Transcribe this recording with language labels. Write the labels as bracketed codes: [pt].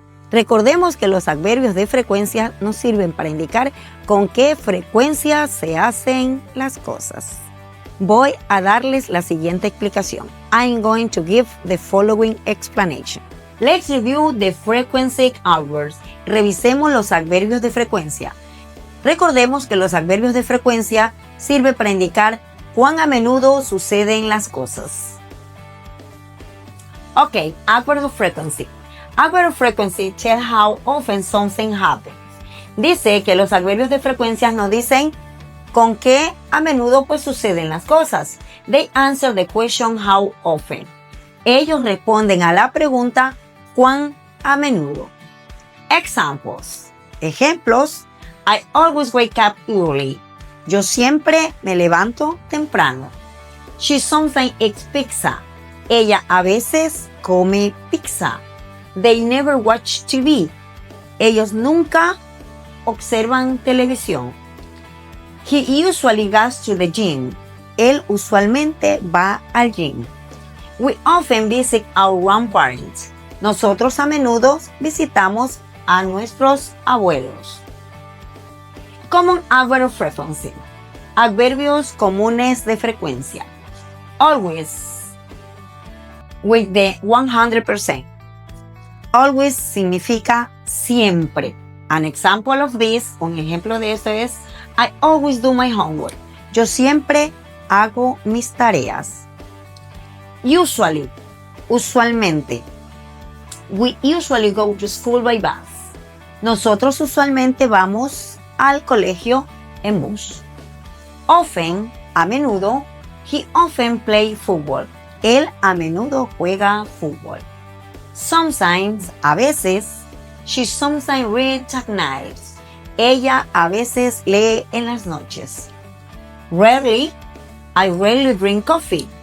[es] Recordemos que los adverbios de frecuencia nos sirven para indicar con qué frecuencia se hacen las cosas. Voy a darles la siguiente explicación. [en] I'm going to give the following explanation. Let's review the frequency adverbs. [es] Revisemos los adverbios de frecuencia. Recordemos que los adverbios de frecuencia sirven para indicar cuán a menudo suceden las cosas. [en] Ok, adverb of frequency. Adverb of frequency tell how often something happens. [es] Dice que los adverbios de frecuencia nos dicen con qué a menudo pues suceden las cosas. [en] They answer the question how often. [es] Ellos responden a la pregunta cuán a menudo. [en] Examples. Ejemplos. I always wake up early. [es] Yo siempre me levanto temprano. [en] She sometimes eats pizza. [es] Ella a veces come pizza. [en] They never watch TV. [es] Ellos nunca observan televisión. [en] He usually goes to the gym. [es] Él usualmente va al gym. [en] We often visit our grandparents. [es] Nosotros a menudo visitamos a nuestros abuelos. [en] Common adverb of frequency. [es] Adverbios comunes de frecuencia. [en] Always. With the 100%. Always [es] significa siempre. [en] An example of this, [es] un ejemplo de esto es [en] I always do my homework. [es] Yo siempre hago mis tareas. [en] Usually, usualmente. We usually go to school by bus. [es] Nosotros usualmente vamos al colegio en bus. Often, a menudo. [en] He often plays football. [es] Él a menudo juega fútbol. Sometimes, a veces. [en] She sometimes reads at night. [es] Ella a veces lee en las noches. [en] Rarely, I rarely drink coffee.